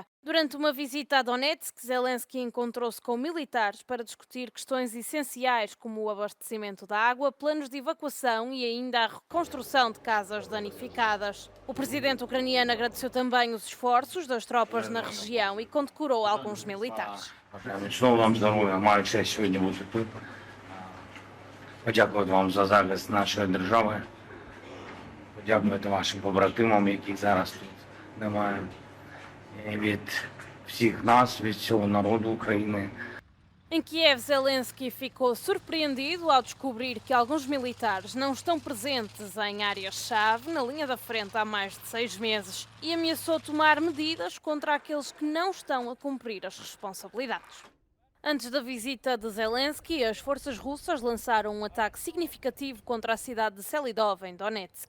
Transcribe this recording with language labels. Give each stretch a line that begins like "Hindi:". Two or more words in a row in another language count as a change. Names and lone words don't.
Portuguese: Durante uma visita a Donetsk, Zelensky encontrou-se com militares para discutir questões essenciais como o abastecimento da água, planos de evacuação e ainda a reconstrução de casas danificadas. O presidente ucraniano agradeceu também os esforços das tropas na região e condecorou alguns militares.
Ukrainian: Подякувати вам за захист нашої держави. Подякувати вашим побратимам, яких зараз тут немає. І від всіх нас, від всього народу України.
Portuguese: Em Kiev, Zelensky ficou surpreendido ao descobrir que alguns militares não estão presentes em áreas-chave na linha da frente há mais de 6 meses e ameaçou tomar medidas contra aqueles que não estão a cumprir as responsabilidades. Antes da visita de Zelensky, as forças russas lançaram um ataque significativo contra a cidade de Selidov, em Donetsk.